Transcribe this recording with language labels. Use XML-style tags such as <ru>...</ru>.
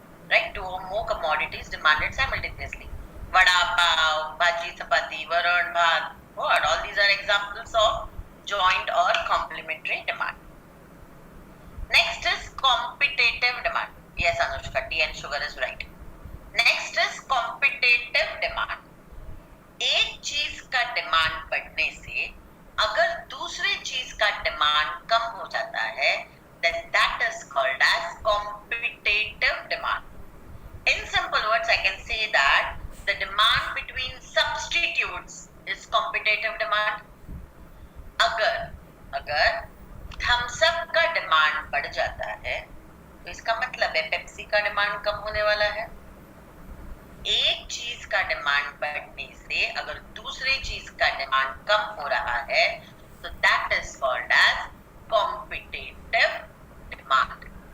<en>Right, two or more commodities demanded simultaneously. Vada pav, bhaji, chapati, varan, bhat. What? All these are examples of joint or complementary demand. Next is competitive demand. Yes, Anushka, tea and sugar is right. Next is competitive demand.</en> <hi>एक चीज का demand बढ़ने से अगर दूसरी चीज का demand कम हो जाता है,</hi> <en>then that is called as competitive demand. In simple words, I can say that the demand between substitutes is competitive demand.</en> <hi>अगर थम्स अप का डिमांड बढ़ जाता है तो इसका मतलब है पेप्सी का डिमांड कम होने वाला है. एक चीज का डिमांड बढ़ने से अगर दूसरी चीज का डिमांड कम हो रहा है तो</hi> <en>That is called as competitive demand.</en>